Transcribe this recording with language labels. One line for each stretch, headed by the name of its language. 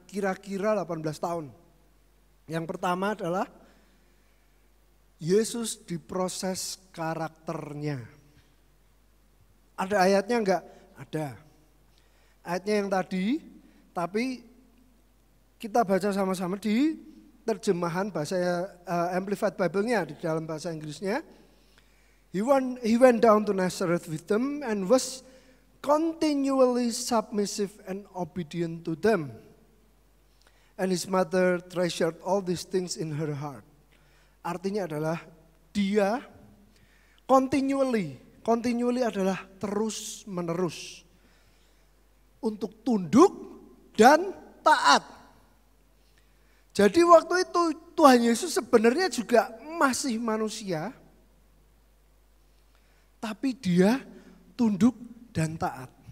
Indonesian: Kira-kira 18 tahun. Yang pertama adalah Yesus diproses karakternya. Ada ayatnya enggak? Ada. Ayatnya yang tadi, tapi kita baca sama-sama di terjemahan bahasa Amplified Bible-nya di dalam bahasa Inggrisnya.
English: He went down to Nazareth with them and was continually submissive and obedient to them. And his mother treasured all these things in her heart.
Indonesian: Artinya adalah dia continually adalah terus menerus untuk tunduk dan taat. Jadi waktu itu Tuhan Yesus sebenarnya juga masih manusia, tapi dia tunduk dan taat.